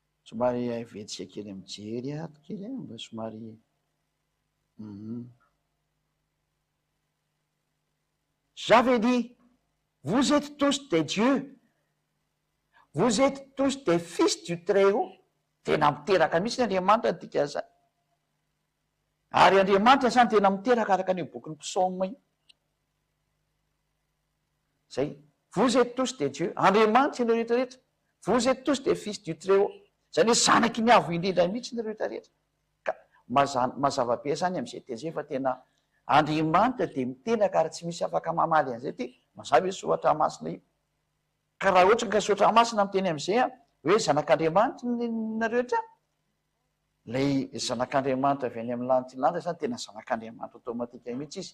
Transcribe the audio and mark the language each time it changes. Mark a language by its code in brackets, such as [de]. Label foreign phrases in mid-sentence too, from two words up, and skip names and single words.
[mg] somary vetsika kely mijery ato kely mba somary [fr] j'avais dit vous êtes tous des dieux, vous êtes tous des fils du Très-Haut. [mg] Tena miteraka mihitsy ny Andriamanitra tika zany. Ary Andriamanitra zany tena miteraka araka ny boky ny psaoma io. Zay, [fr] vous êtes tous des dieux. [mg] Andriamanitra ianao rehetrarehetra. [fr] Vous êtes tous des fils du Très-Haut. [mg] Zany hoe zanaky ny avo indrindra mihitsy ny rehetrarehetra. Ka mazava be zany am'izay teny zay fa tena Andriamanitra dia miteraka ary tsy misy afaka mamaly an'izay ty mazava hoe soratra masina io. Ka raha ohatra ka soratra masina miteny am'izay hoe zanak'Andriamanitra narehetra, lay zanak'Andriamanitra avy any amin'ny lanitra zany tena zanak'Andriamanitra automatika mihitsy izy.